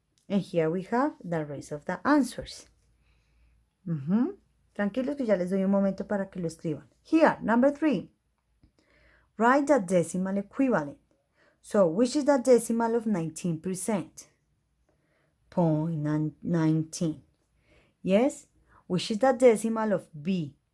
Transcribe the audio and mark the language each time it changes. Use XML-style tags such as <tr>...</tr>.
<en>And here we have the rest of the answers.</en> <es>Tranquilos que ya les doy un momento para que lo escriban.</es> <en>Here, number 3. Write the decimal equivalent. So, which is the decimal of 19%? 0.19. Yes? Which is the decimal of B?</en>